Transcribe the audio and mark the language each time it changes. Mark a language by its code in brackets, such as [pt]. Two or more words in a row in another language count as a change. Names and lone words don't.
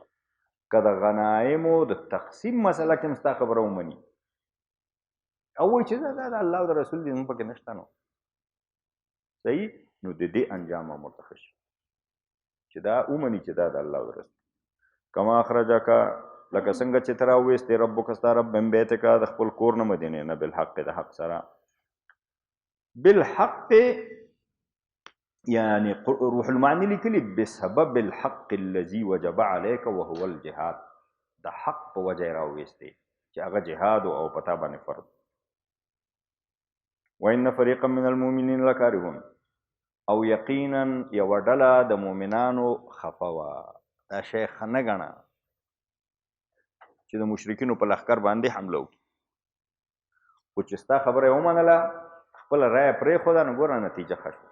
[ps] که د غنایمو د تقسیم مسله کې هم ستا خبره ومني او وایي چې دا د الله او د رسول دي، زموږ پکې نشته نو صحیح، نو د دې انجام هم ورته ښه شي چې دا ومني چې دا د الله او د رسول. [ar] کما اخرجک، [ps] لکه څنګه چې ته راوویستې ربک ستا رب [ar] من بیتک [ps] د خپل کور نه مدینې نه بالحق د حق سره. [ar] بالحق يعني روح المعاني لیکلي بسبب الحق الذي وجب عليك وهو الجهاد، [ps] د حق په وجه یې راوویستې چې هغه جهاد او پتا باندې فرض. [ar] وإن فريقا من المؤمنين لكارهون، [ps] او یقینا یوه ډله د مؤمنانو خفه وه. دا شی ښه نه ګڼه چې د مشرکینو په لښکر باندې حمله وکړي، خو چې ستا خبره یې ومنله، خپله رایه پرېښوده، نو ګوره نتیجه ښه شوه.